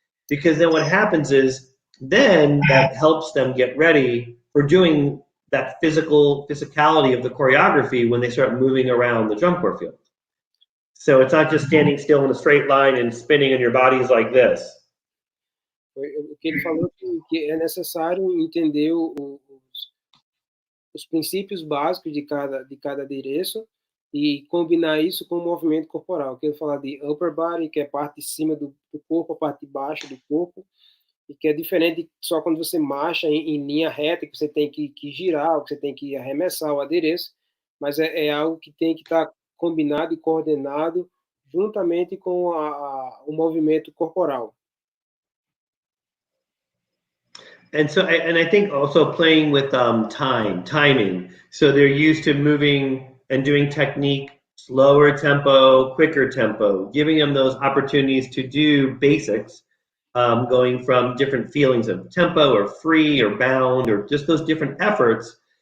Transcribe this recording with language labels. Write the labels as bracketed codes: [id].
[en] Because then what happens is then that helps them get ready for doing that physicality of the choreography when they start moving around the drum corps field. So it's not just standing still in a straight line and spinning and your body's like this. [pt] O que ele falou que é necessário entender os princípios básicos de cada adereço e combinar isso com o movimento corporal. Que ele fala de [en] upper body, [pt] que é a parte de cima do corpo, a parte de baixo do corpo, e que é diferente só quando você marcha em linha reta, que você tem que girar, que você tem que arremessar o adereço, mas é algo que tem que estar combinado e coordenado juntamente com o movimento corporal. [en] And so, and I think also playing with timing. So they're used to moving and doing technique, slower tempo, quicker tempo, giving them those opportunities to do basics, going from different feelings of tempo or free or bound or just those different efforts.